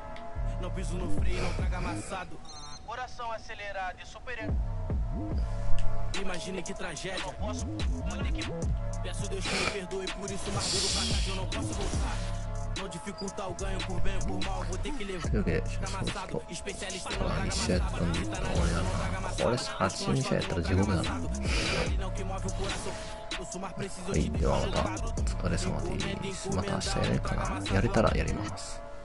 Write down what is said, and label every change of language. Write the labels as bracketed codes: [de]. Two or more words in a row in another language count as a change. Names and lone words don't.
[pt] Não piso no freio, não traga amassado. Coração acelerado e super. Imagine que tragédia. Não posso, vou ter que. Peço Deus que me perdoe por isso, mas duro pra trás eu não posso voltar. Não dificultar o ganho por bem ou por mal, vou ter que levar. Amassado, especialista não traga amassado. [ja] これ8日やったら地獄だな。はい、ではまたお疲れ様です。また明日やれるかな。やれたらやります。